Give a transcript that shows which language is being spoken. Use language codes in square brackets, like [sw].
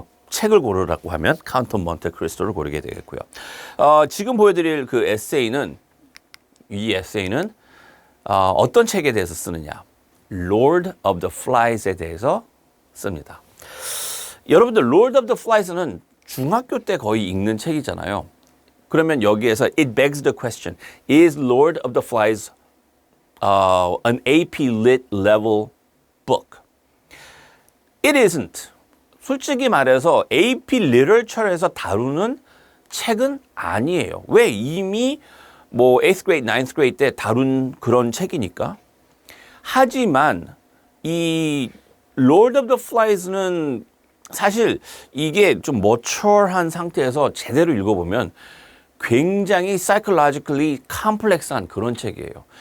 [ko] 책을 고르라고 하면 Count of Monte Cristo를 고르게 되겠고요. 지금 보여드릴 그 에세이는 이 에세이는 어떤 책에 대해서 쓰느냐? Lord of the Flies에 대해서 씁니다. 여러분들 Lord of the Flies는 중학교 때 거의 읽는 책이잖아요. 그러면 여기에서 [en] it begs the question, is Lord of the Flies an AP Lit level book? It isn't. [ko] 솔직히 말해서 AP Literature에서 다루는 책은 아니에요. 왜? 이미 뭐 8th grade, 9th grade 때 다룬 그런 책이니까. 하지만 이 Lord of the Flies는 사실 이게 좀 mature한 상태에서 제대로 읽어보면 굉장히 psychologically complex한 그런 책이에요.